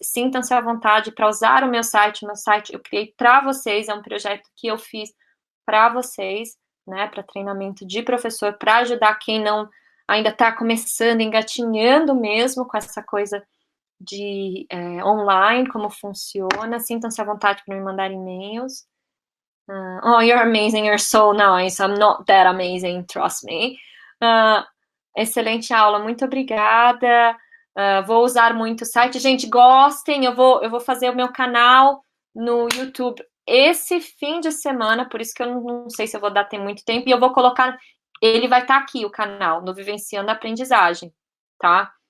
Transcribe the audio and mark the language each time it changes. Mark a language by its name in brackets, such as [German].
[Portuguese] Sintam-se à vontade para usar o meu site. O meu site eu criei para vocês, é um projeto que eu fiz para vocês, né? Para treinamento de professor, para ajudar quem não ainda está começando, engatinhando mesmo com essa coisa de online, como funciona. Sintam-se à vontade para me mandar e-mails. [English] Oh, you're amazing, you're so nice. I'm not that amazing, trust me. [Portuguese] Excelente aula, muito obrigada. Vou usar muito o site. Gente, gostem, eu vou fazer o meu canal no YouTube esse fim de semana, por isso que eu não sei se eu vou dar ter muito tempo, e eu vou colocar, ele vai estar aqui, o canal, no Vivenciando a Aprendizagem, tá?